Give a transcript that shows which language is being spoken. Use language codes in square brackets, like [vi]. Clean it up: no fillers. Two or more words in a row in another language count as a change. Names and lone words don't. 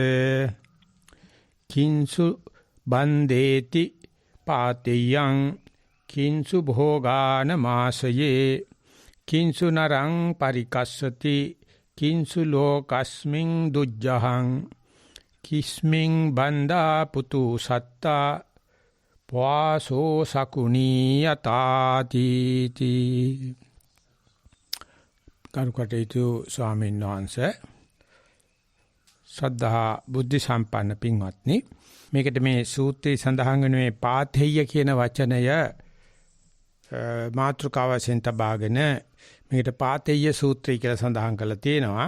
[pi] කිංසු බන්දේති පාතියං කිංසු භෝගාන මාසයේ කිංසු නරං පරිකස්සති කිංසු ලෝකස්මින් දුජ්ජහං කිස්මින් බන්දා පුතු සත්තා වාසෝ සකුණී යතාති [si] කරුකටේතු ස්වාමීන් වහන්සේ ශ්‍රද්ධා බුද්ධ සම්පන්න පින්වත්නි මේකට මේ සූත්‍රයේ සඳහන් වෙන මේ පාතෙය්‍ය කියන වචනය මාතෘකාව වශයෙන් තබාගෙන මේකට පාතෙය්‍ය සූත්‍රය කියලා සඳහන් කරලා තියෙනවා.